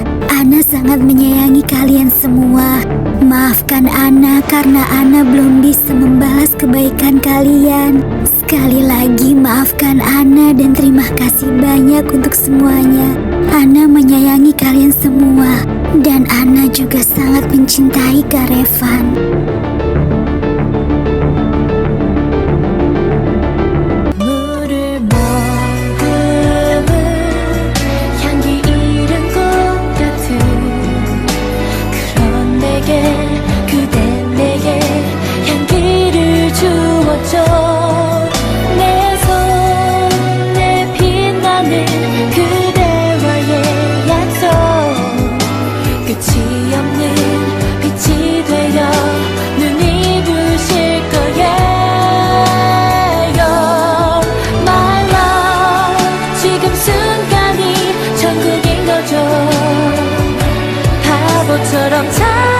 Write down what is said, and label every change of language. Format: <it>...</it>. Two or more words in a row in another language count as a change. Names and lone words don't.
<id>Ana sangat menyayangi kalian semua. Maafkan Ana karena Ana belum bisa membalas kebaikan kalian. Sekali lagi maafkan Ana dan terima kasih banyak untuk semuanya. Ana menyayangi kalian semua. Dan Ana juga sangat mencintai Kak Revan.</id> <ko>물을 머금은 향기 잃은 꽃 같은 그런 내게 그댄 내게 향기를 주었죠. 내 손에 빛나는 그대와의 약속 끝이 없는 빛이 되어 눈이 부실 거예요.</ko> <en>My love</en> <ko>지금 순간이 천국인 거죠. 바보처럼</ko>